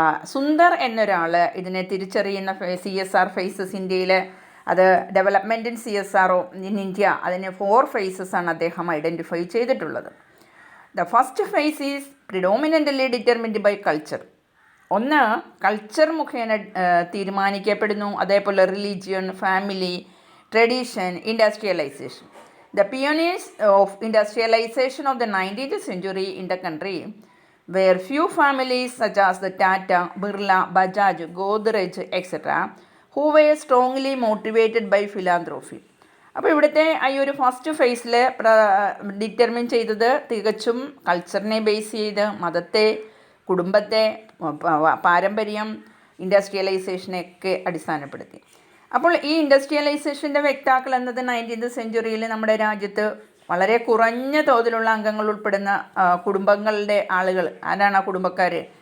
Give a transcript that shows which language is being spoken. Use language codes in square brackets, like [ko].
[ml] സുന്ദർ എന്നൊരാൾ ഇതിനെ തിരിച്ചറിയുന്ന CSR ഫേസസ് ഇന്ത്യയിൽ, അത് [en] development in CSR in India, [ml] അതിന് 4 phases ആണ് അദ്ദേഹം ഐഡൻറ്റിഫൈ ചെയ്തിട്ടുള്ളത്. [en] The first phase is predominantly determined by culture. [ml] ഒന്ന് കൾച്ചർ മുഖേന തീരുമാനിക്കപ്പെടുന്നു. അതേപോലെ [en] Religion, family, tradition, industrialization. The pioneers of industrialization of the 19th century in the country were few families such as the Tata, Birla, Bajaj, Godrej, etc. who were strongly motivated by philanthropy. [ml] അപ്പോൾ ഇവിടുത്തെ ഈ ഒരു first ഫേസിൽ determine ചെയ്തത് തികച്ചും കൾച്ചറിനെ base ചെയ്ത്, മതത്തെ, കുടുംബത്തെ, പാരമ്പര്യം, ഇൻഡസ്ട്രിയലൈസേഷനെയൊക്കെ അടിസ്ഥാനപ്പെടുത്തി. അപ്പോൾ ഈ ഇൻഡസ്ട്രിയലൈസേഷൻ്റെ വ്യക്താക്കൾ എന്നത് 19th സെഞ്ച്വറിയിൽ നമ്മുടെ രാജ്യത്ത് വളരെ കുറഞ്ഞ തോതിലുള്ള അംഗങ്ങൾ ഉൾപ്പെടുന്ന കുടുംബങ്ങളുടെ ആളുകൾ. ആരാണ് ആ കുടുംബക്കാർ?